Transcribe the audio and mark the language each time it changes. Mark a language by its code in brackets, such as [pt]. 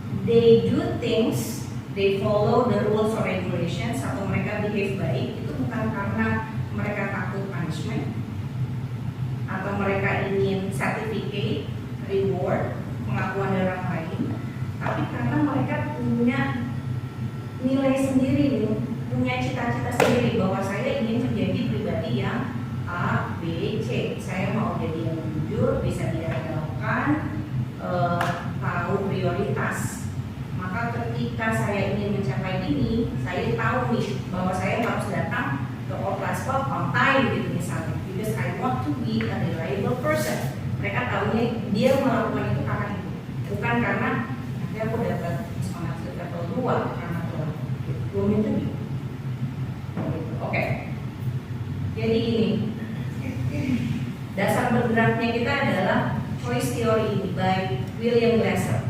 [en] They do things, they follow the rules or regulations, [id] atau mereka behave baik, itu bukan karena mereka takut punishment atau mereka ingin certificate, reward, pengakuan dari orang lain, tapi karena mereka punya nilai sendiri, punya cita-cita sendiri bahwa saya ingin menjadi pribadi yang A, B, C. Saya mau jadi yang jujur, bisa diandalkan, tahu prioritas. Maka ketika saya ingin mencapai ini, saya tahu nih bahwa saya harus datang ke [en] class on time [id] gitu misalnya. [en] Because I want to be a reliable person. [id] Mereka tahunya dia melakukan itu karena itu, bukan karena nanti aku dapat semangat level 2 karena telah belum itu. Oke. Jadi ini dasar bergeraknya kita adalah choice theory ini by William Glasser.